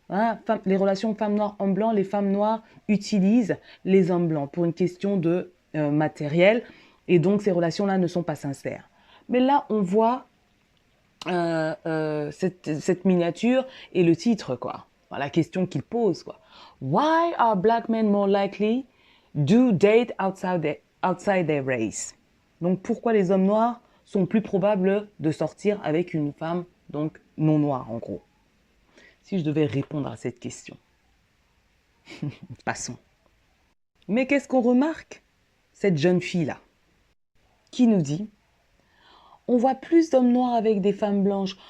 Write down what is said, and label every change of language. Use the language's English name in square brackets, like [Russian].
[French] Hein, les relations femmes noires, hommes blancs, les femmes noires utilisent les hommes blancs pour une question de matériel. Et donc, ces relations-là ne sont pas sincères. Mais là, on voit cette miniature et le titre, quoi. Enfin, la question qu'il pose, quoi. [English] Why are black men more likely to date outside their race? [French] Donc, pourquoi les hommes noirs sont plus probables de sortir avec une femme donc non noire, en gros? Si je devais répondre à cette question. Passons. Mais qu'est-ce qu'on remarque? Cette jeune fille-là, qui nous dit: on voit plus d'hommes noirs avec des femmes blanches.